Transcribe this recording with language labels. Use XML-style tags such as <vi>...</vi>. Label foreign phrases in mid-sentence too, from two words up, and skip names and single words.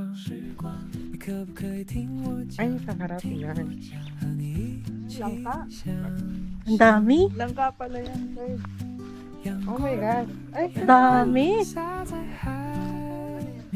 <zh>你可不可以听我讲？</zh> <tl>Ay, sa harap yan.</tl> <zh>和你一起</zh> <tl>Langka.</tl> <zh>想</zh> <tl>Ang dami. Langka pala yan, babe.</tl> <en>Oh my God.</en> <tl>Ay, Dami.</tl> <zh>下在海</zh>